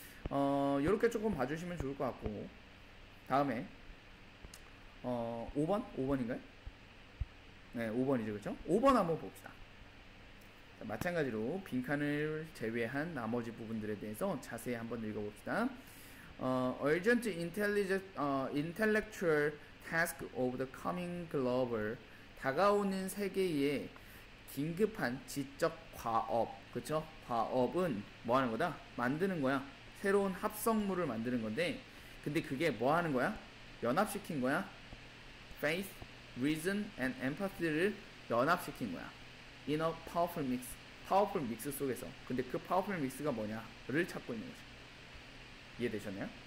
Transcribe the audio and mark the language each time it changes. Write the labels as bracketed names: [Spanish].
[Korean] 요렇게 조금 봐주시면 좋을 것 같고 다음에 5번인가요? 네, 5번이죠. 그렇죠? 5번 한번 봅시다. 자, 마찬가지로 빈칸을 제외한 나머지 부분들에 대해서 자세히 한번 읽어봅시다. [English] Urgent intellectual task of the coming global [Korean] 다가오는 세계의 긴급한 지적 과업. 그쵸? 과업은 뭐 하는 거다? 만드는 거야. 새로운 합성물을 만드는 건데 근데 그게 뭐 하는 거야? 연합시킨 거야. [English] Faith, reason and empathy를 [Korean] 연합시킨 거야. [English] In a powerful mix. powerful mix [Korean] 속에서. 근데 그 [English] powerful mix [Korean] 가 뭐냐를 찾고 있는 거죠. 이해되셨나요?